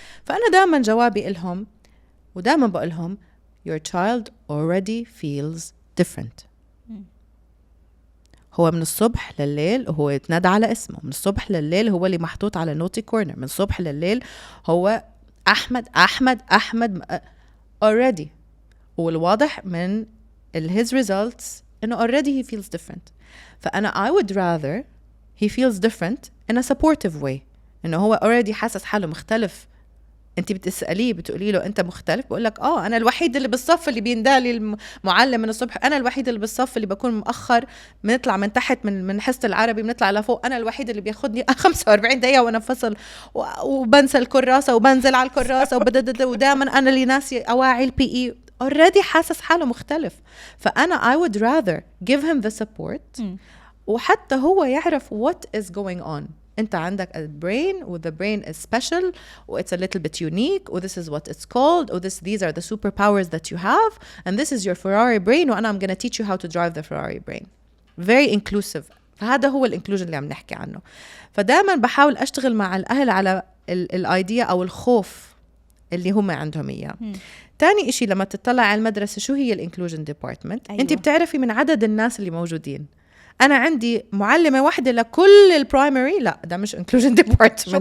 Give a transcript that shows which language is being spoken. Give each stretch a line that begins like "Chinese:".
Arabic: فانا دائما جوابي لهم ودائما بقول لهم
English: your child already feels different.
Arabic: هو من الصبح لليل وهو يتنادى على اسمه، من الصبح لليل هو اللي محطوط على نوتي كورنر، من الصبح لليل هو أحمد أحمد أحمد already. والواضح من
English: his results
Arabic: إنه
English: already he feels different.
Arabic: فأنا
English: I would rather he feels different in a supportive way،
Arabic: إنه هو already حاسس حاله مختلف. انت بتسأليه بتقولي له انت مختلف، بقول لك انا الوحيد اللي بالصف اللي بيندالي المعلم من الصبح، انا الوحيد اللي بالصف اللي بكون مؤخر، بنطلع من تحت من حصة العربي بنطلع لفوق، انا الوحيد اللي بياخدني 45 دقيقة وانا فصل وبنسى الكراسة وبنزل على الكراسة ودائما انا اللي ناسي اواعي الPE. already حاسس حاله مختلف، فانا
English: I would rather give him the support
Arabic: وحتى هو يعرف
English: what is going on.
Arabic: انت عندك
English: a brain و the brain is special و it's a little bit unique و this is what it's called و these are the superpowers that you have and this is your Ferrari brain
Arabic: و أنا
English: I'm gonna teach you how to drive the Ferrari brain. very inclusive.
Arabic: فهذا هو الانكلوجن اللي عم نحكي عنه. فدائما بحاول أشتغل مع الأهل على الايديا أو الخوف اللي هم عندهم إياه. تاني إشي لما تطلع على المدرسة شو هي الانكلوجن ديبارتمنت. أيوة. انت بتعرفي من عدد الناس اللي موجودين، أنا عندي معلمة واحدة لكل البرايمري، لا ده مش inclusion department.